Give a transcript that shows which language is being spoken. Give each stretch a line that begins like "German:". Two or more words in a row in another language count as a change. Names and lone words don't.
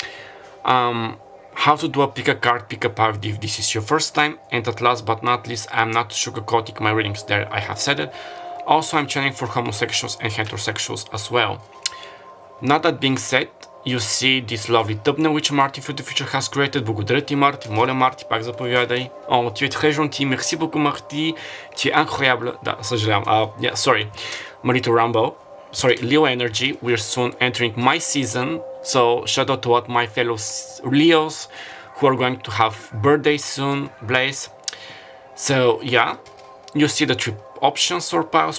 English: how to do a pick a card, pick a power if this is your first time, and at last but not least, I'm not sugarcoating my readings, there I have said it. Also I'm channeling for homosexuals and heterosexuals as well. Now that being said, you see this lovely thumbnail which Martin for the future has created.
Bulgarian: Благодаря ти, Марти. Моля, Марти, пак заповядай.
French: Oh, tu es très gentil. Merci beaucoup, Marti. Tu es incroyable.
Bulgarian: Да, съжалявам.
English: Yeah, sorry. Marito Rambo. Sorry, Leo energy. We're soon entering my season. So shout out to all my fellow Leos who are going to have birthdays soon. Blaze. So yeah, you see the 3 options for piles.